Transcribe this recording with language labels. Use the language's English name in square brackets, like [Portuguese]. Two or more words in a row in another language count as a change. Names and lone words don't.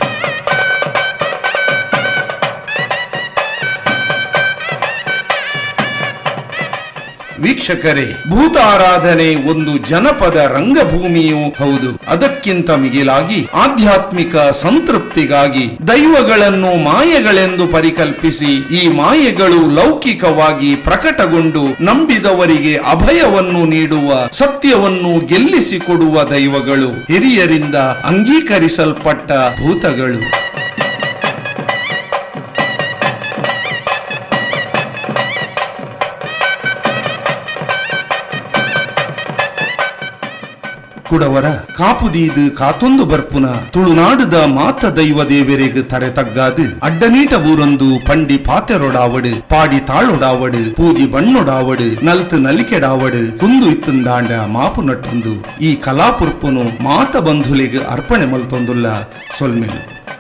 [Kannada] ವೀಕ್ಷಕರೇ, ಭೂತಾರಾಧನೆ ಒಂದು ಜನಪದ ರಂಗಭೂಮಿಯೂ ಹೌದು. ಅದಕ್ಕಿಂತ ಮಿಗಿಲಾಗಿ ಆಧ್ಯಾತ್ಮಿಕ ಸಂತೃಪ್ತಿಗಾಗಿ ದೈವಗಳನ್ನು ಮಾಯೆಗಳೆಂದು ಪರಿಕಲ್ಪಿಸಿ ಈ ಮಾಯೆಗಳು ಲೌಕಿಕವಾಗಿ ಪ್ರಕಟಗೊಂಡು ನಂಬಿದವರಿಗೆ ಅಭಯವನ್ನು ನೀಡುವ, ಸತ್ಯವನ್ನು ಗೆಲ್ಲಿಸಿಕೊಡುವ ದೈವಗಳು, ಹಿರಿಯರಿಂದ ಅಂಗೀಕರಿಸಲ್ಪಟ್ಟ ಭೂತಗಳು. [Tulu] ಕುಡವರ ಕಾಪುದೀದು ಕಾತೊಂದು ಬರ್ಪುನ ತುಳುನಾಡುದ ಮಾತ ದೈವ ದೇವರೆಗ್ ತರೆ ತಗ್ಗಾದು ಅಡ್ಡನೀಟ ಊರೊಂದು ಪಂಡಿ ಪಾತೆರೊಡಾವಡು ಪಾಡಿ ತಾಳೊಡಾವಡು ಪೂಜಿ ಬಣ್ಣೊಡಾವಡು ನಲ್ತು ನಲಿಕೆಡಾವಡು ಕುಂದು ಇತ್ತುಂದಾಂಡ ಮಾಪು ನಟ್ಟೊಂದು ಈ ಕಲಾಪುರ್ಪುನು ಮಾತ ಬಂಧುಲಿಗ್ ಅರ್ಪಣೆ ಮಲ್ತೊಂದುಲ್ಲ ಸೊಲ್ಮೆಲು.